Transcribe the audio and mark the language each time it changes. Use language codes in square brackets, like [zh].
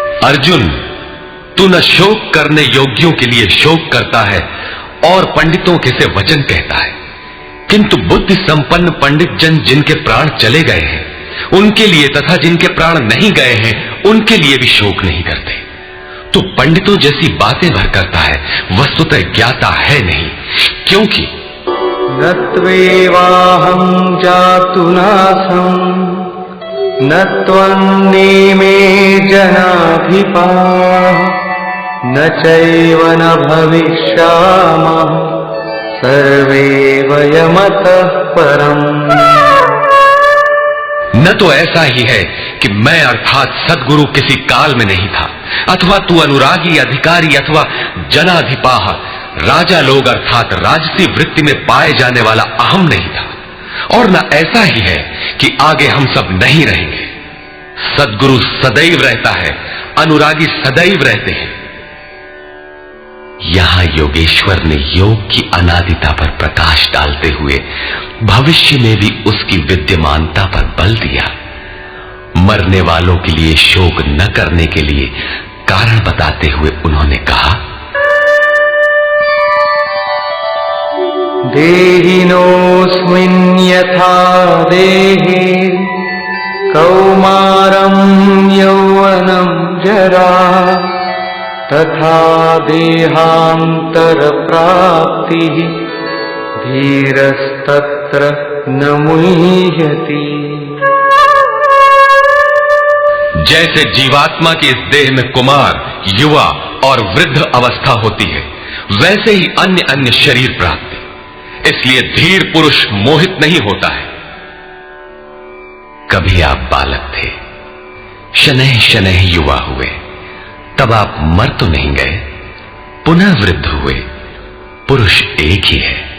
[hi] अर्जुन, तू न शोक करने योग्यों के लिए शोक करता है और पंडितों के से वचन कहता है, किंतु बुद्धि संपन्न पंडित जन जिनके प्राण चले गए हैं उनके लिए तथा जिनके प्राण नहीं गए हैं उनके लिए भी शोक नहीं करते। तू पंडितों जैसी बातें भर करता है, वस्तुतः ज्ञाता है नहीं, क्योंकि [sa] न त्वेवाहं जातुनासं न त्वन्नेमे जनाधिपाः न चैव न भविष्यामः सर्वे वयमतः परम्। [hi] न तो ऐसा ही है कि मैं अर्थात सद्गुरु किसी काल में नहीं था, अथवा तू अनुरागी अधिकारी अथवा जनाधिपाह राजा लोग अर्थात राजसी वृत्ति में पाए जाने वाला अहम नहीं था, और न ऐसा ही है कि आगे हम सब नहीं रहेंगे। सद्गुरु सदैव रहता है, अनुरागी सदैव रहते हैं। यहां योगेश्वर ने योग की अनादिता पर प्रकाश डालते हुए भविष्य में भी उसकी विद्यमानता पर बल दिया। मरने वालों के लिए शोक न करने के लिए कारण बताते हुए उन्होंने कहा, [sa] देहिनोऽस्मिन् यथा देहे कौमारं यौवनं जरा तथा देहान्तरप्राप्तिः धीरस्तत्र न मुह्यति। [hi] जैसे जीवात्मा के इस देह में कुमार, युवा और वृद्ध अवस्था होती है, वैसे ही अन्य अन्य शरीर प्राप्ति। इसलिए धीर पुरुष मोहित नहीं होता है। कभी आप बालक थे, शनैः शनैः युवा हुए, तब आप मर तो नहीं गए, पुनः वृद्ध हुए, पुरुष एक ही है।